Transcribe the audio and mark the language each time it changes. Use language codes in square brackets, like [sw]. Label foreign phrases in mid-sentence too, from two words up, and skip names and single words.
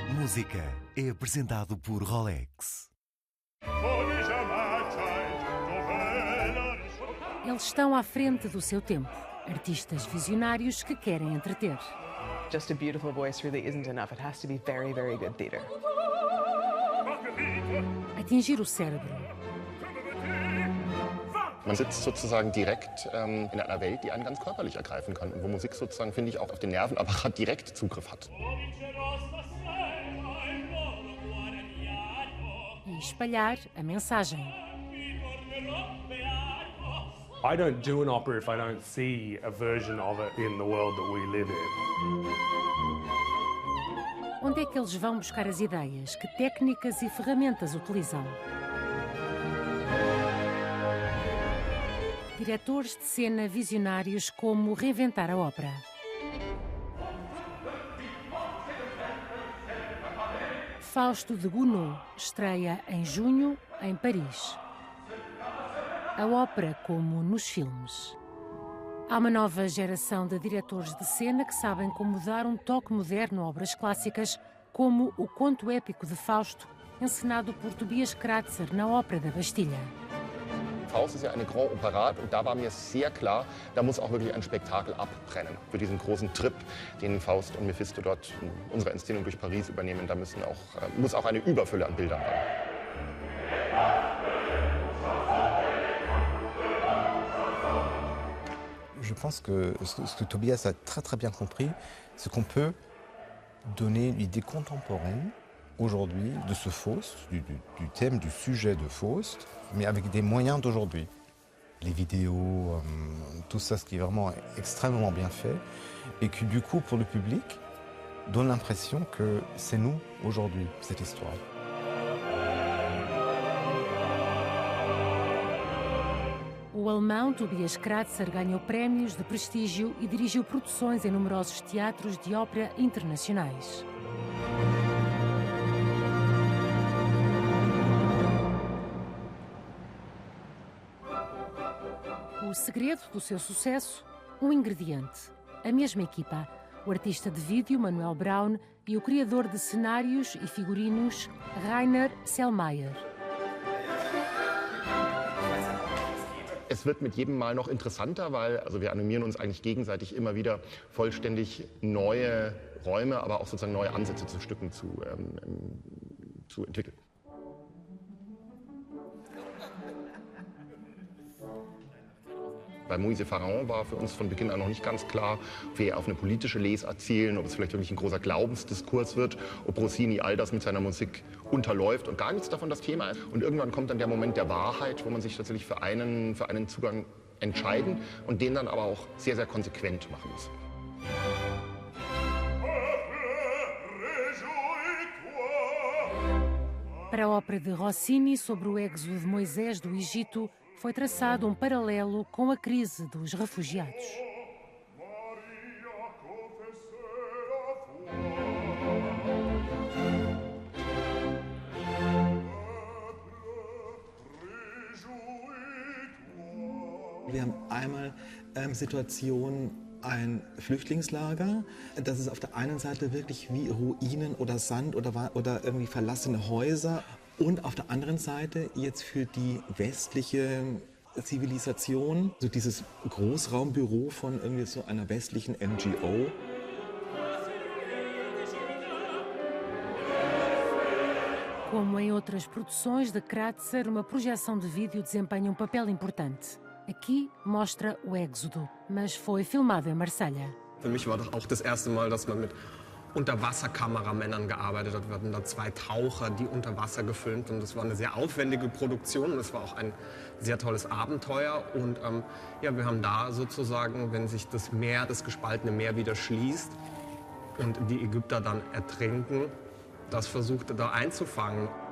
[pt] Musica é apresentado por Rolex. Eles estão à frente do seu tempo. Artistas visionários que querem entreter. [en] Just a beautiful voice really isn't enough. It has to be very, very good theater. [pt] Atingir o cérebro. [de] Man sitzt sozusagen direkt in einer Welt, die einen ganz körperlich ergreifen kann und wo Musik sozusagen, finde ich, auch auf den Nervenapparat direkt Zugriff hat. [pt] E espalhar a mensagem. [en] I don't do an opera if I don't see a version of it in the world that we live in. [pt] Onde é que eles vão buscar as ideias? Que técnicas e ferramentas utilizam? Diretores de cena visionários como reinventar a ópera. Fausto de Gounod estreia em junho em Paris. A ópera como nos filmes. Há uma nova geração de diretores de cena que sabem como dar um toque moderno a obras clássicas, como o conto épico de Fausto, encenado por Tobias Kratzer na Ópera da Bastilha. [de] Faust ist ja eine Grand Operette und da war mir sehr klar, da muss auch wirklich ein Spektakel abbrennen. Für diesen großen Trip, den Faust und Mephisto dort in unserer Inszenierung durch Paris übernehmen, da muss auch eine Überfülle an Bildern rein. [fr] Je pense que ce que Tobias a très bien compris, c'est qu'on peut donner une idée contemporaine aujourd'hui de ce Faust, du thème, du sujet de Faust, mais avec des moyens d'aujourd'hui. Les vidéos, tout ça, ce qui est vraiment extrêmement bien fait, et qui du coup, pour le public, donne l'impression que c'est nous, aujourd'hui, cette histoire. [pt] O alemão Tobias Kratzer ganhou prémios de prestígio e dirigiu produções em numerosos teatros de ópera internacionais. O segredo do seu sucesso, um ingrediente. A mesma equipa, o artista de vídeo Manuel Braun e o criador de cenários e figurinos Rainer Selmayr. [de] Es wird mit jedem Mal noch interessanter, weil wir animieren uns eigentlich gegenseitig immer wieder vollständig neue Räume, aber auch sozusagen neue Ansätze zu Stücken zu entwickeln. Bei Moïse Pharaon war für uns von Beginn an noch nicht ganz klar, ob wir auf eine politische Lesart zielen, ob es vielleicht wirklich ein großer Glaubensdiskurs wird, ob Rossini all das mit seiner Musik unterläuft und gar nichts davon das Thema ist. Und irgendwann kommt dann der Moment der Wahrheit, wo man sich tatsächlich für einen Zugang entscheiden und den dann aber auch sehr, sehr konsequent machen muss. [pt] Para a ópera de Rossini sobre o êxodo de Moisés do Egito, foi traçado um paralelo com a crise dos refugiados. [de] Wir haben einmal Situation ein Flüchtlingslager. Das ist auf der einen Seite wirklich wie Ruinen oder Sand oder irgendwie verlassene Häuser. Und auf der anderen Seite jetzt für die westliche Zivilisation, so dieses Großraumbüro von irgendwie so einer westlichen NGO. [pt] Como em outras produções de Kratzer, uma projeção de vídeo desempenha um papel importante. Aqui mostra o êxodo, mas foi filmado em Marselha. [de] Für mich war das auch das erste Mal, dass man mit Unterwasserkameramännern gearbeitet hat. Wir hatten da 2 Taucher, die unter Wasser gefilmt und das war eine sehr aufwendige Produktion und es war auch ein sehr tolles Abenteuer und wir haben da sozusagen, wenn sich das gespaltene Meer wieder schließt und die Ägypter dann ertrinken, das versucht da einzufangen.